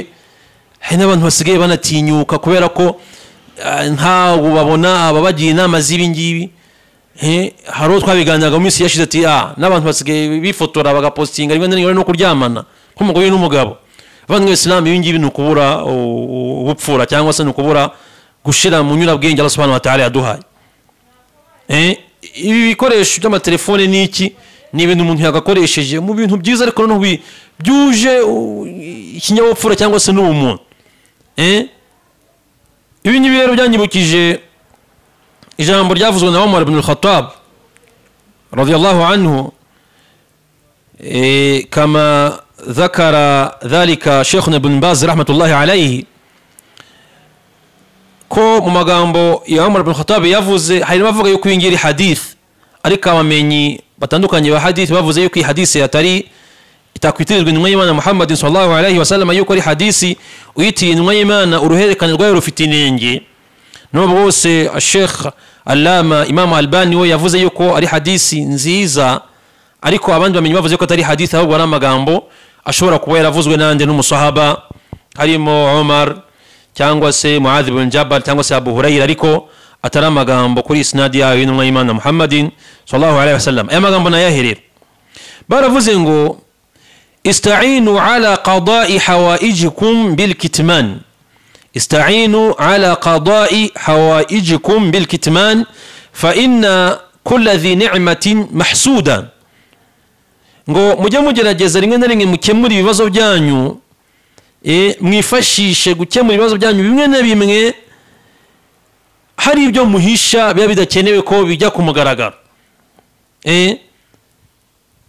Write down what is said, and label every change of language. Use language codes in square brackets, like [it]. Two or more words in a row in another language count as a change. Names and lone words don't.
[rw] Hari n'abantu basigaye banatinyuka kubera ko ntago babona ababagiye inama z'ibi ngibi. Hari uwo twabiganiraga mu minsi yashize ati n'abantu basigaye bifotora bagapostinga rimwe na rimwe no kuryamana nk'umugore n'umugabo. Abantu b'Islam ibi ngibi ni ukubura ubupfura cyangwa se ni ukubura gushira mu nyurabwenge Allah [ar] سبحانه وتعالى [rw] yaduhaye. Ibi bikoresho by'amatelefone n'iki ni ibintu umuntu yagakoresheje mu bintu byiza, ariko no byuje ikinyabupfura cyangwa se n'ubumuntu. Ibi ni rero byanyibukije ijambo ryavuzwe na Umar ibn al-Khattab [ar] رضي الله عنه, kama ذكر ذلك شيخنا ابن باز رحمة الله عليه, [rw] ko mu magambo ya Umar ibn Khattab yavuze hari bavuga yuko ingiri hadith, ariko abamenyi batandukanye ba hadith bavuze yuko iyi hadith yatari itakwitirirwa intumwa y'Imana Muhammad [ar] صلى الله عليه وسلم, [rw] yuko ari hadisi uyitiye intumwa y'Imana uruherekane rwayo rufite inenge. Nubwo bose Sheikh Allama Imam Albani we yavuze yuko ari hadisi nziza, ariko abandi bamenyi bavuze ko atari hadith ahubwo ari amagambo ashobora kuba yaravuzwe n'ande n'umusahaba, harimo Umar cyangwa se Muadh ibn Jabal cyangwa se Abu Hurairah, ariko atari amagambo kuri isnadi yayo y'intumwa y'Imana Muhammadin [ar] صلى الله عليه وسلم. [rw] Aya magambo nayaherera baravuze ngo [ar] استعينوا على قضاء حوائجكم بالكتمان. استعينوا على قضاء حوائجكم بالكتمان فإن كل ذي نعمة محسودا. [rw] ngo mujye mugerageza rimwe na rimwe mukemura ibibazo byanyu, mwifashishe gukemura ibibazo byanyu bimwe na bimwe hari ibyo muhisha biba bidakenewe ko bijya ku mugaragaro.